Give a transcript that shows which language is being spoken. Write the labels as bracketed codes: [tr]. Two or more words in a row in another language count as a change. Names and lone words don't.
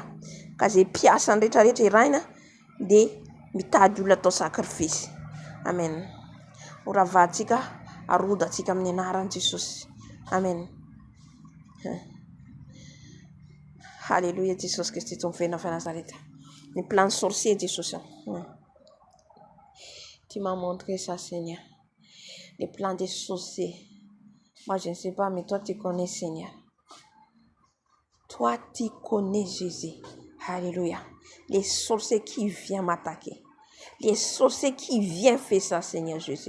[mg] Ka zay piasa ny rehetra iraina dia mitady olona atao sakrifisy. Amen. Ravahantsika, arodantsika amin'ny anaran'i Jesosy. Amen. Halleluja. Jesosy Kristy Tompo velona avy Nazareta. Ny [fr] plan sorcier [mg] Jesosy. [fr] Tu m'as montré ça, Seigneur. Les plans des sorciers. Moi, je ne sais pas, mais toi, tu connais, Seigneur. Toi, tu connais Jésus. Alléluia. Les sorciers qui viennent m'attaquer. Les sorciers qui viennent faire ça, Seigneur Jésus.